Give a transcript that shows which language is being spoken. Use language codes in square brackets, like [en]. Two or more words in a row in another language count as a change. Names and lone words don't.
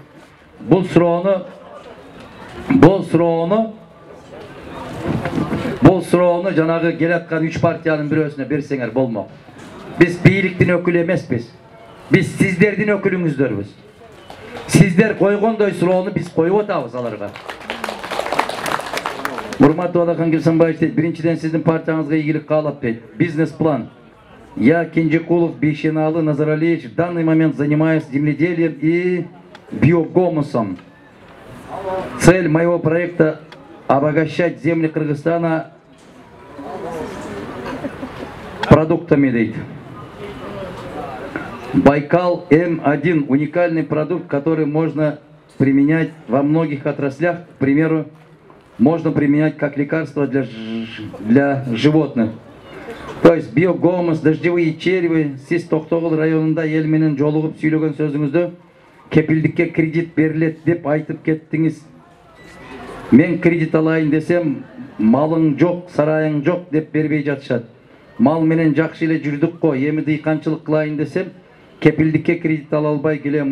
[ky] Бул суроону жанагы келаткан 3 партиянын бирөөсүнө берсеңер болмок. Биз бийликтин өкүлү эмеспиз. Биз сиздердин өкүлүңүздөрбүз. Сиздер койгондой суроону биз коюп атабыз аларга. Урматтуу Адахан Кирсанбаевич дейт, биринчиден сиздин партияңызга ийгилик каалап дейт. Бизнес-план. [ru] Я, Кенжекулов Бейшеналы Назаралиевич, в данный момент занимаюсь земледелием и биогумусом. Цель моего проекта – обогащать земли Кыргызстана продуктами, дейт. Байкал М1 – уникальный продукт, который можно применять во многих отраслях. К примеру, можно применять как лекарство для животных. То есть биогумус, дождевые черви, [ky] сиз Токтогул районунда эл менен жолугуп сүйлөгөн сөзүңүздө кепилдикке кредит берилет деп айтып кеттиңиз. Мен кредит алайын десем, малың жок, сарайың жок деп бербей жатышат. Мал менен жакшы эле жүрдүк го, эми дыйканчылык кылайын десем, кепилдикке кредит ала албай келем.